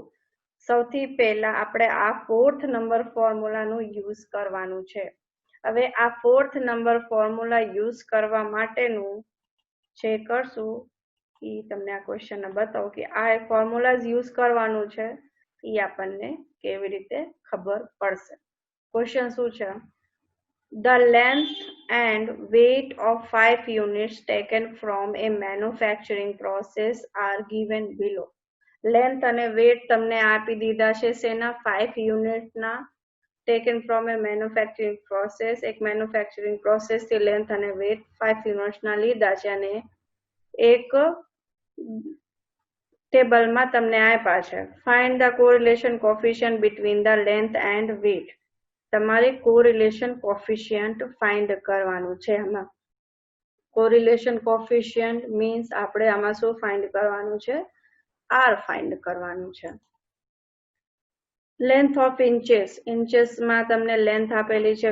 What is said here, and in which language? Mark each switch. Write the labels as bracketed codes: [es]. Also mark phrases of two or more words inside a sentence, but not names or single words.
[gu] સૌથી પહેલા આપણે આ 4th [en] number formula use [gu] કરવાનું છે. હવે આ 4th [en] number formula use [gu] કરવા માટેનું જે કરશું એ તમને આ ક્વેશ્ચન બતાવું કે આ [en] formula use [gu] કરવાનું છે, એ આપણને કેવી રીતે ખબર પડશે. ક્વેશ્ચન શું છે? [en] The length and weight of 5 units taken from a manufacturing process are given below. [gu] Length અને weight તમને આપી દીધા છે શેના? 5 યુનિટના, [en] taken from a manufacturing process. [gu] એક [en] manufacturing process [gu] થી length અને weight 5 યુનિટ્સના લીધા છે અને એક ટેબલમાં તમને આપ્યા છે. [en] Find the correlation coefficient between the length and weight. [gu] તમારે [en] correlation coefficient find [gu] કરવાનું છે. આમાં [en] correlation coefficient means [gu] આપણે આમાં શું ફાઇન્ડ કરવાનું છે? [en] R find [gu] કરવાનું છે. [en] length of inches [gu] તમને લેન્થ આપેલી છે.